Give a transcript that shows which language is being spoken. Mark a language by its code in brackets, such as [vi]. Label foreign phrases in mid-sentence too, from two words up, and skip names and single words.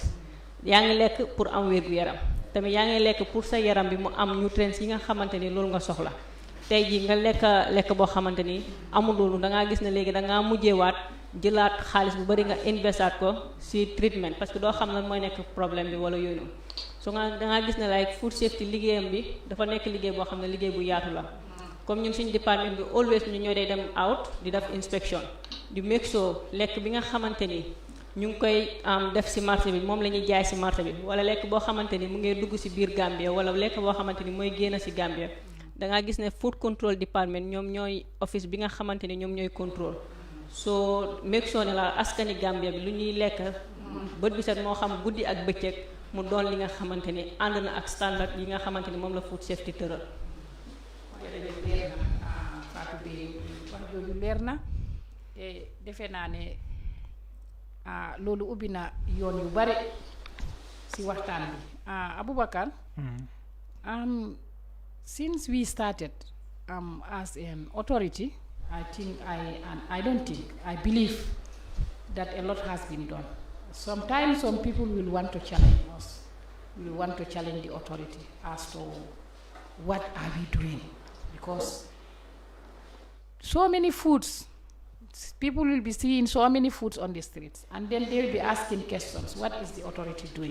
[wo] Yaa ngi lekk pour am wér gu yaram tamit, yaa ngi lekk pour sa yaram bi mu am nutrients yi nga xamante ni loolu nga soxla. tey jii nga lekk boo xamante ni amul loolu da ngaa gis ne léegi da ngaa mujjeewaat jëlaat xaalis bu bari nga investaat ko ci treatment [fr] parce que [wo] doo xam lan mooy nekk problème bi wala yooyu noonu so da ngaa gis ne [en] like food safety [wo] liggéeyam bi dafa nekk liggéey boo xam ne liggéey bu yaatu la comme ñun suñu département bi always ñu ñoo dee dem out di def inspection di [en] make sure [wo] lekk bi nga xamante ni ñu ngi koy def ci marché bi moom la ñuy jaay ci marché bi wala lekk boo xamante ni mu ngi dugg ci biir Gambia wala lekk boo xamante ni mooy génn ci Gambia da ngaa gis ne [en] food control department [wo] ñoom ñooy office bi nga xamante ni ñoom ñooy control so [en] make sure [wo] ne la askani Gambia bi lu ñuy lekk bët bi set moo xam guddi ak bëccëg mu doon li nga xamante ni ànd na ak standard yi nga xamante ni moom la [en] food safety [wo] tëral. Fatou bi wax jooju leer na te defe naa ne loolu ubbi na yoon yu bare ci waxtaan bi Aboubacar. [en] Since we started as an authority, I believe that a lot has been done. Sometimes some people will want to challenge us, will want to challenge the authority as to what are we doing, because so many foods, people will be seeing so many foods on the streets, and then they will be asking questions, what is the authority doing?